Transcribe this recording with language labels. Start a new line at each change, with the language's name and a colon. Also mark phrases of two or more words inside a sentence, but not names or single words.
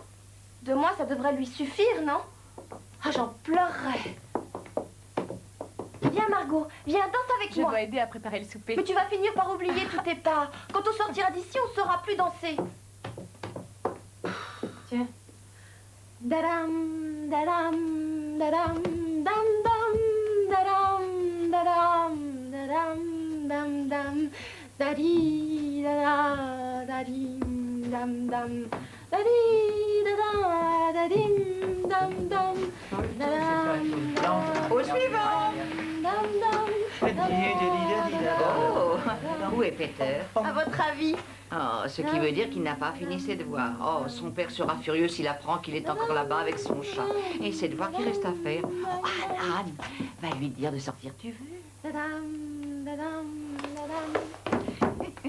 French: 2 mois, ça devrait lui suffire, non? Ah, j'en pleurerais. Viens, Margot, viens, danse avec moi. Je dois aider à préparer le souper. Mais tu vas finir par oublier tous tes pas. Quand on sortira d'ici, on ne saura plus danser. Tiens. Dadam, dadam, dadam, dam, dam, dadam, dadam, dadam, dam, dam, dadi, dada, dadi, dam, dam, dadi, dada, dadim, dam, dam, dadam, dam, Au suivant. dam, dam, Oh, où est Peter? À votre avis? Oh, ce qui veut dire qu'il n'a pas fini ses devoirs. Oh, son père sera furieux s'il apprend qu'il est encore là-bas avec son chat. Et ses devoirs qu'il reste à faire. Oh, Anne, va lui dire de sortir, tu veux? Dadam, dadam, dadam.